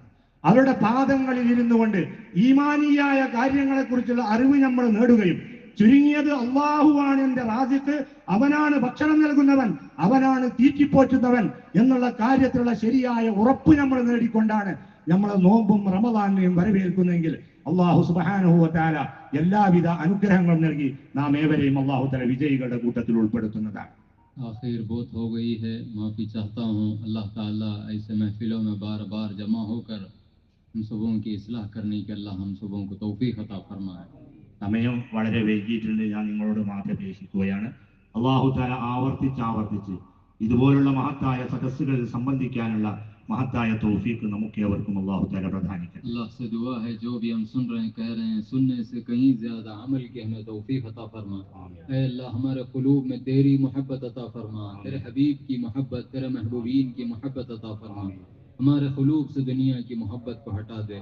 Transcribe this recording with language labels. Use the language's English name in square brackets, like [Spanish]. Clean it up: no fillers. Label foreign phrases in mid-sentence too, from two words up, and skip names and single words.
[Malayalam] അവരുടെ പാദങ്ങളിൽ ഇരുന്നു കൊണ്ട് ഈമാനിയായ കാര്യങ്ങളെ കുറിച്ചുള്ള അറിവ് നമ്മൾ നേടുകയും, ചുരുങ്ങിയത് അള്ളാഹുവാണ് എന്റെ റാസിഖ്, അവനാണ് ഭക്ഷണം നൽകുന്നവൻ, അവനാണ് തീറ്റിപ്പോറ്റുന്നവൻ എന്നുള്ള കാര്യത്തിലുള്ള ശരിയായ ഉറപ്പ് നമ്മൾ നേടിക്കൊണ്ടാണ് നമ്മൾ നോമ്പും റമദാനെയും വരവേൽക്കുന്നെങ്കിൽ [Arabic] الله سبحانه وتعالى [Malayalam] എല്ലാവിധ അനുഗ്രഹങ്ങളും നൽകി നാം ഏവരെയും [Arabic] الله تعالى [Malayalam] വിജയികളുടെ കൂട്ടത്തിൽ ഉൾപ്പെടുത്തുന്നതാണ്. [Urdu] آخر بہت ہو گئی ہے، معافی چاہتا ہوں۔ اللہ تعالیٰ ایسے محفلوں میں بار بار جمع ہو کر ہم سبوں کی اصلاح کرنے کی اللہ ہم سبوں کو توفیق عطا فرمائے. [Malayalam] സമയം വളരെ വൈകിയിട്ടുണ്ട്, ഞാൻ നിങ്ങളോട് മാപ്പ് അപേക്ഷിക്കുകയാണ്. [Arabic] الله تعالى [Malayalam] ആവർത്തിച്ച് ഇതുപോലുള്ള മഹത്തായ സദസ്സുകളിൽ സംബന്ധിക്കാനുള്ള മഹത്തായ തൗഫീഖ് നമുക്ക് ഏവർക്കും [Arabic] الله تعالى [Malayalam] പ്രദാനിക്കട്ടെ. [Urdu] اللہ سے دعا ہے جو بھی ہم سن رہے ہیں، کہہ رہے ہیں، سننے سے کہیں زیادہ عمل کی ہمیں توفیق عطا فرما. اے اللہ ہمارے قلوب میں تیری محبت عطا فرما، تیرے حبیب کی محبت، تیرے محبوبین کی محبت عطا فرما. ہمارے قلوب سے دنیا کی محبت کو ہٹا دے.